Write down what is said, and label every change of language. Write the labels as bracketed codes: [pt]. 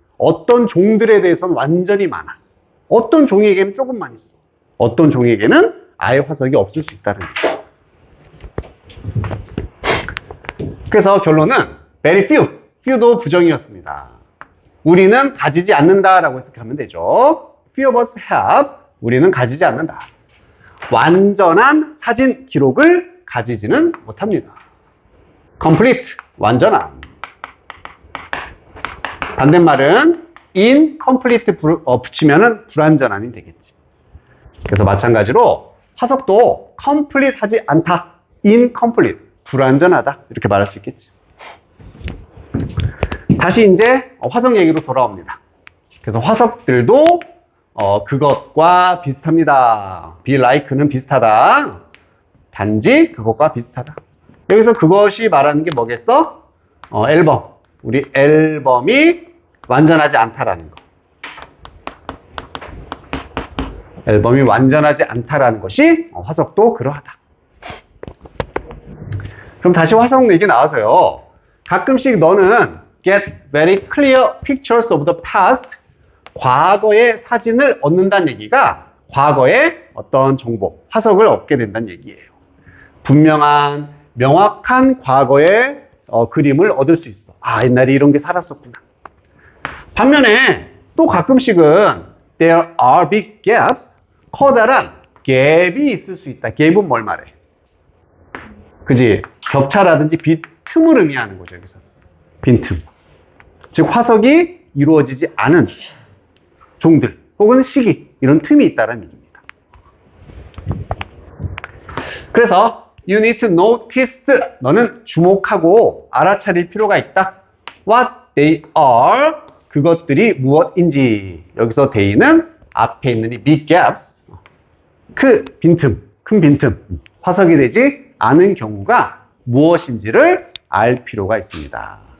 [ko] 어떤 종들에 대해서는 완전히 많아. 어떤 종에게는 조금만 있어. 어떤 종에게는 아예 화석이 없을 수 있다는 거죠. 그래서 결론은 very few, few도 부정이었습니다. 우리는 가지지 않는다라고 해석하면 되죠. [en] few of us have, [ko] 우리는 가지지 않는다. 완전한 사진 기록을 가지지는 못합니다. complete, 완전한. 반대말은 incomplete 붙이면은 불완전한이 되겠지. 그래서 마찬가지로 화석도 complete 하지 않다. incomplete, 불완전하다. 이렇게 말할 수 있겠지. 다시 이제 화석 얘기로 돌아옵니다. 그래서 화석들도 그것과 비슷합니다. be like는 비슷하다. 단지 그것과 비슷하다. 여기서 그것이 말하는 게 뭐겠어? 앨범. 우리 앨범이 완전하지 않다라는 거. 앨범이 완전하지 않다라는 것이 화석도 그러하다. 그럼 다시 화석 얘기 나와서요. 가끔씩 너는 [en] get very clear pictures of the past. [ko] 과거의 사진을 얻는다는 얘기가 과거의 어떤 정보, 화석을 얻게 된다는 얘기예요. 분명한, 명확한 과거의 그림을 얻을 수 있어. 아, 옛날에 이런 게 살았었구나. 반면에 또 가끔씩은 [en] there are big gaps. [ko] 커다란 갭이 있을 수 있다. 갭은 뭘 말해? 그지? 격차라든지 빈틈을 의미하는 거죠, 여기서. 빈틈. 즉, 화석이 이루어지지 않은 종들, 혹은 시기, 이런 틈이 있다는 얘기입니다. 그래서, [en] you need to notice. [ko] 너는 주목하고 알아차릴 필요가 있다. [en] What they are. [ko] 그것들이 무엇인지. 여기서 they는 앞에 있는 이 big gaps. 그 빈틈, 큰 빈틈. 화석이 되지 않은 경우가 무엇인지를 알 필요가 있습니다.